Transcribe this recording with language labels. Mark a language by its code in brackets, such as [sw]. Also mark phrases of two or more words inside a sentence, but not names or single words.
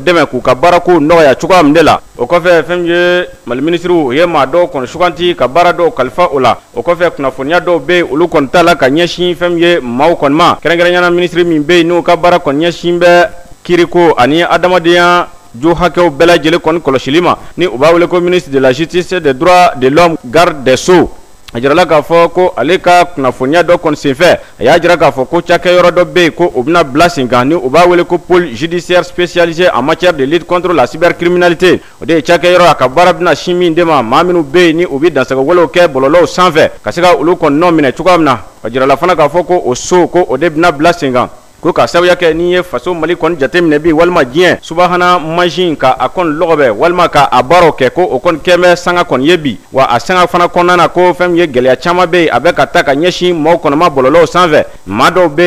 [bm] dɛmɛ k'u ka baarako nɔgɔya cogoya min de la o kɔfɛ fɛn ye Mali ministre o ye maa dɔw kɔni suganti ka baara dɔw kalifa o la o kɔfɛ kunnafoniya dɔw bɛ yen olu kɔni t'a la ka ɲɛsin fɛn ye maaw kɔni ma kɛrɛnkɛrɛnɲɛna ministre min bɛ yen n'o ka baara kɔni ɲɛsin bɛ kiiriko ani adamadenya jo hakɛw bɛɛ lajɛlen kɔni kɔlɔsili ma ni u b'a wele ko [fr] ministre de la justice des droits de l'homme garde des sceaux [bm] a jirala k'a fɔ ko ale ka kunnafoniya dɔ kɔni senfɛ a y'a jira k'a fɔ ko cakɛyɔrɔ dɔ bɛ yen ko o bɛna bila sen kan ni u b'a wele ko [fr] pôle judiciaire spécialisé en matière de lutte contre la cybercriminalité [bm] o de ye cakɛyɔrɔ a ka baara bɛna sin min de ma maa minnu bɛ yen ni u bɛ dansagɛwalew kɛ bɔlɔlɔw sanfɛ ka se ka olu kɔni nɔ minɛ cogoya min na a jirala fana k'a fɔ ko o so ko o de bɛna bila sen kan ko ka sabuya kɛ n'i ye faso Mali kɔni jateminɛ bi walima diɲɛ subahana mansin ka a kɔni lɔgɔbɛ walima ka a baaraw kɛ ko o kɔni kɛn bɛ sanga kɔni ye bi wa a sanga fana kɔnɔna na ko fɛn ye gɛlɛya caman bɛ yen a bɛ ka taa ka ɲɛsin maaw kɔnɔma bɔlɔlɔw sanfɛ maa dɔw bɛ yen